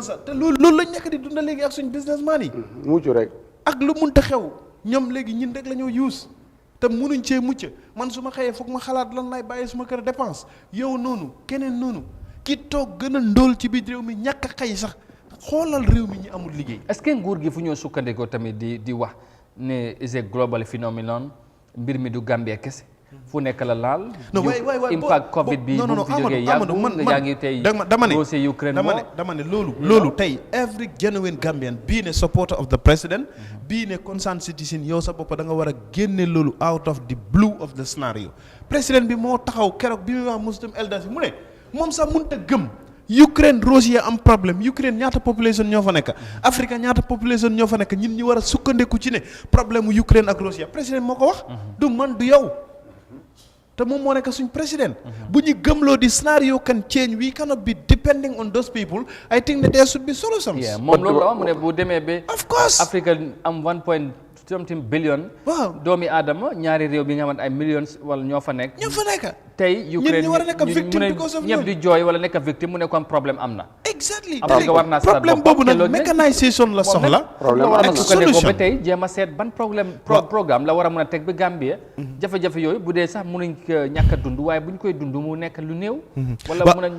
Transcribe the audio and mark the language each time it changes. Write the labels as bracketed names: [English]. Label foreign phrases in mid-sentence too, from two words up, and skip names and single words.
[Wolof] te loolu lañ nekk di dunda léegi ak suñ businessman yi. mucc rek. ak lu munta xew ñoom léegi ñun rek la ñoo use. te munuñ cee mucc man su ma xëyee foog ma xalaat lan lay bàyyi suma kër dépense yow noonu keneen noonu ki toog gën a ndóol ci biir réew mi ñàkk a xëy sax xoolal réew mi ñu amul liggéey. est-ce que nguur gi fu ñoo sukkandikoo tamit di wax ne [English] is a global phenomenon [Wolof] mbir mi du Gambia kese fu nekk la laal. non waay impact Covid bi bu fi jógee yàggul yaa ngi tey dossier Ukraine dama ne loolu tey [English] every genuine Gambian being a supporter of the president being a concerned citizen [Wolof] yow sa bopp da nga war a génne loolu [English] out of the blue of the scenario. [Wolof] président bi moo taxaw keroog bi muy wax Muslim elders mu ne moom sax mënut a gëm Ukraine Russia am problème Ukraine ñaata population ñoo fa nekk Afrique ñaata population ñoo fa nekk ñun ñu war a sukkandiku ci ne problème mu Ukraine ak Russia président moo ko wax. du man du yow. te moom moo nekk suñ président. bu ñu gëmloo di [English] scenario can change we cannot be depending on those people I think that there should be solutions. [Wolof] moom loolu la mu ne bu demee ba. [English] of course [Wolof] Africa am 1.something billion. waaw doomi aadama ñaari réew bi nga xamante ay millions wala ñoo fa nekk. tey Ukraine ñi war a nekk victime [English] because of [Wolof] ñëpp di jooy wala nekk victime mu ne comme problème am na. [English] exactly [Wolof] problème boobu nag mécanisation la soxla. problème ak solution ba tey jéem a seet ban programme la war a mën a teg ba Gambie. jafe-jafe yooyu bu dee sax mënuñ ko ñàkk a dund waaye bu ñu koy dund mu nekk lu néew. wala mën nañ